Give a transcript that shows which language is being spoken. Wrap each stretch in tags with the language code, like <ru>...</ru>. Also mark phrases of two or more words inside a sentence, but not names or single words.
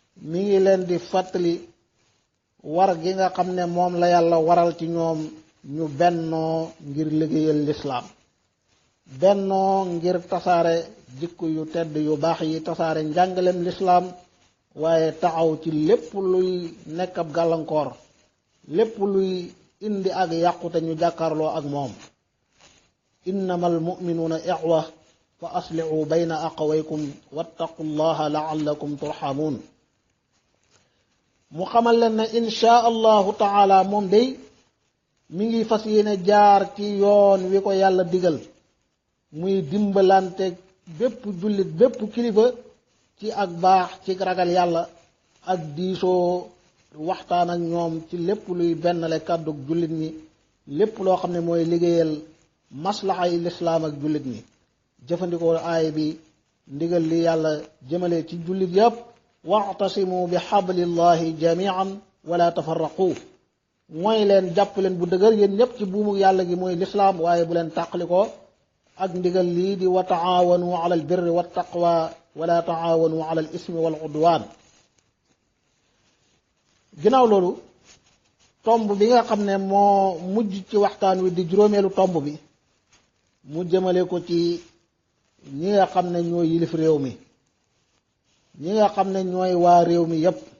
<wo>mi ngi leen di fàttali war gi nga xam ne moom la Yàlla waral ci ñoom ñu bennoo ngir liggéeyal lislaam, bennoo ngir tasaare jikko yu tedd yu baax yi, tasaare njàngalem lislaam, waaye taxaw ci lépp luy nekk ab gàllankoor, lépp luy indi ak yàqute ñu jàkkaarloo ak moom.</wo> <ar>"إنما المؤمنون إخوة فأصلحوا بين أخويكم واتقوا الله لعلكم ترحمون."</ar> <wo>Mu xamal leen ne</wo> <ar>إن شاء الله تعالى</ar> <wo>moom day mi ngi fas yéene jaar ci yoon wi ko Yàlla digal, muy dimbalante bépp jullit, bépp kilifa ci ak baax, ci ragal Yàlla, ak diisoo, waxtaan ak ñoom ci lépp luy bennale kàddug jullit ñi, lépp loo xam ne mooy liggéeyal maslaxay lislaam ak jullit ñi. Jëfandikoo aaya bi, ndigal li Yàlla jëmale ci jullit yépp,</wo> <ar>"واعتصموا بحبل الله جميعا ولا تفرقوا."</ar> <wo>Mooy leen, jàpp leen bu dëgër yéen ñépp ci buumu Yàlla gi, mooy lislaam, waaye bu leen tàqalikoo ak ndigal lii di,</wo> <ar>"وتعاونوا على البر والتقوى ولا تعاونوا على الإثم والعدوان."</ar> <wo>Ginnaaw loolu, tomb bi nga xam ne moo mujj ci waxtaan wi di juróomeelu tomb bi, mu jëmale ko ci ñi nga xam ne ñooy yilif réew mi, ñi nga xam ne ñooy waa réew mi yépp.</wo>